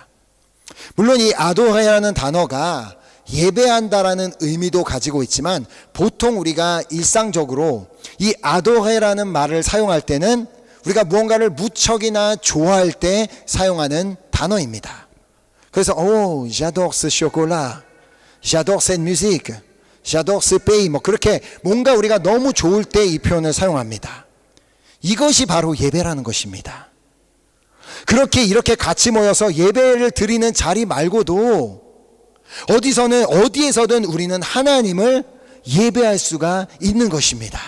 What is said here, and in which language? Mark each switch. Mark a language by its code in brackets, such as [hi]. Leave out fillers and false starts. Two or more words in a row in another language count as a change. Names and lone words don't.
[ko] 물론 이 아도레라는 단어가 예배한다라는 의미도 가지고 있지만, 보통 우리가 일상적으로 이 아도레라는 말을 사용할 때는 우리가 무언가를 무척이나 좋아할 때 사용하는 단어입니다. 그래서 [fr] j'adore ce chocolat, j'adore cette musique, j'adore ce pays, [ko] 그렇게 뭔가 우리가 너무 좋을 때 이 표현을 사용합니다. 이것이 바로 예배라는 것입니다. 그렇게 이렇게 같이 모여서 예배를 드리는 자리 말고도 어디에서든 우리는 하나님을 예배할 수가 있는 것입니다.